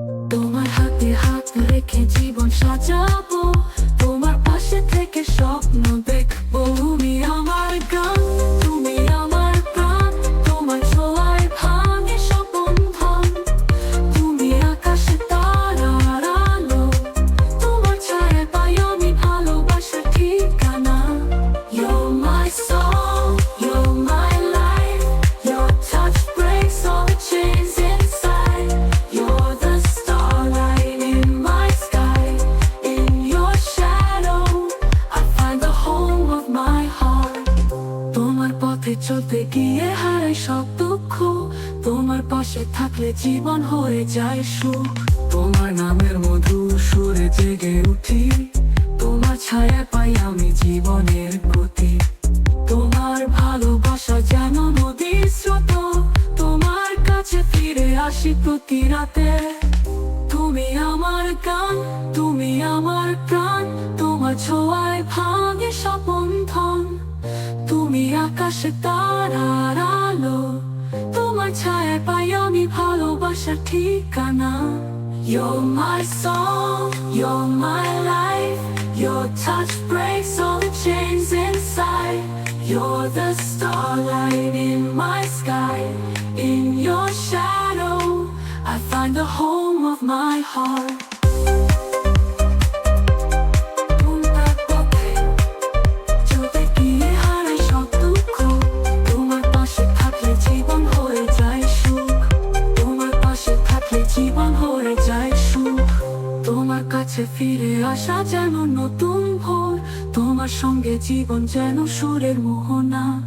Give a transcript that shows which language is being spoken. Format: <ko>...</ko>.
<bn>তোমার হাতে হাত রেখে জীবন সাজাবো, তোমার পাশে থেকে স্বপ্ন দেখবো। তুমি আমার গান, তুমি আমার প্রাণ, তোমার ছোঁয়ায় ভাঙে সব বন্ধন। তুমি আকাশে তারার আলো, তোমার ছায়ায় পাই আমি ভালোবাসার ঠিকানা।</bn> <en>You're my soul, you're my life, your touch breaks all the chains inside. You're the starlight in my sky, in your shadow I find the home of my heart.</en> <bn>তোমার পথে চলতে গিয়ে হারাই সব দুঃখ, তোমার পাশে থাকলে জীবন হয়ে যায় সুখ। তোমার নামের মধুর সুরে জেগে উঠি, তোমার ছায়া পাই আমি জীবনের গতি। তোমার ভালোবাসা যেন নদীর স্রোত, তোমার কাছে ফিরে আসি প্রতি রাতে। তুমি আমার গান, তুমি আমার প্রাণ, তোমার ছোঁয়ায় ভাঙে সব বন্ধন। তুমি আকাশে তারার আলো, তোমার ছায়ায় পাই আমি ভালোবাসার ঠিকানা।</bn> <en>You're my song, you're my life, your touch breaks all the chains inside. You're the starlight in my sky, in your shadow I find the home of my heart.</en> <bn>তোমার পথে চলতে গিয়ে হারাই সব দুঃখ, তোমার পাশে থাকলে জীবন হয়ে যায় সুখ। তোমার পাশে থাকলে জীবন হয়ে যায় সুখ। তোমার কাছে ফিরে আসা যেন নতুন ভোর, তোমার সঙ্গে জীবন যেন সুরের মোহনা।</bn>